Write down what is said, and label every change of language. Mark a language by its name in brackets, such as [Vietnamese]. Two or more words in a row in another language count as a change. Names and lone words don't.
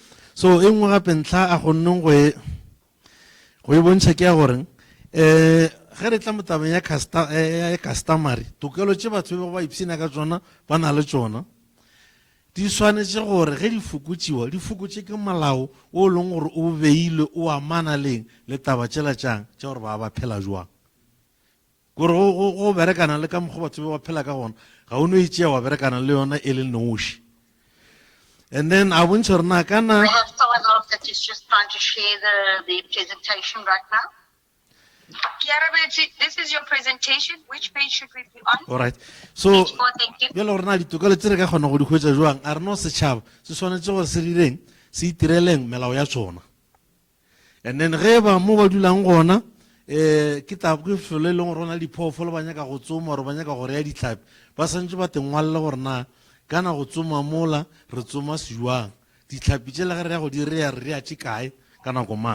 [Northern Sotho] So e nngwe gape ntlha a gonneng go e bontšha ke ya gore ge re tla mo tabeng ya customary tokelo tše batho ba ipsina ka tsona ba na le tsona di swanetše gore ge di fokotše ke molao o leng gore o beilwe o amana leng le taba tšela tšang tša gore ba phela jwang gore go berekana le ka mokgwa batho ba phela ka gona ga o no itšea wa berekana le yona e le noši. [English] And then I want to know, can we have someone else that is just trying to share the presentation right now? Kiara, this is your presentation. Which page should we be on? All right. So, thank you. [Northern Sotho] bjalo rena ditokelo tse re ka kgona go di hwetša jwang a re no setšhaba se swanetše gore se direng se itireleng melao ya tsona. And then ge ba mo ba dulang gona ke taba ke felo e leng gore go na le diphoofolo ba nyaka go tsoma gore ba nyaka go rea ditlhapi ba santse ba tengwalele gore na kana go tsoma mola re tsoma sejwang ditlhapi tše le ge re ya go di rea re rea tše kae ka nako mang.